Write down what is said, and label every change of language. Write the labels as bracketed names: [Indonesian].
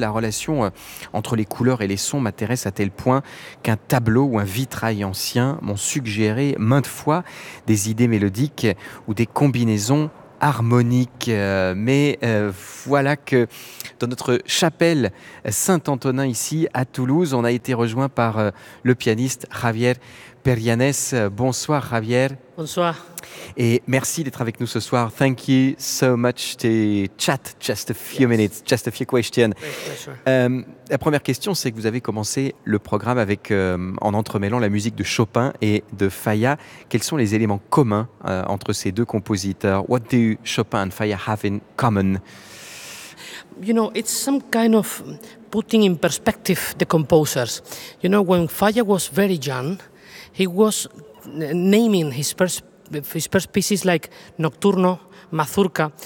[French] La relation entre les couleurs et les sons m'intéresse à tel point qu'un tableau ou un vitrail ancien m'ont suggéré maintes fois des idées mélodiques ou des combinaisons harmonique. Mais voilà que dans notre chapelle Saint-Antonin ici à Toulouse, on a été rejoint par le pianiste Javier Perianez. Bonsoir Javier. Bonsoir. Et merci d'être avec nous ce soir. [English] Thank you so much to chat just a few minutes, just a few questions. [French] La première question, c'est que vous avez commencé le programme avec, en entremêlant la musique de Chopin et de Falla. Quels sont les éléments communs entre ces deux compositeurs? [English] What do Chopin and Falla have in common? You know, it's some kind of putting in perspective the composers. You know, when Falla was very young, he was naming his first pieces like Nocturno, Mazurka.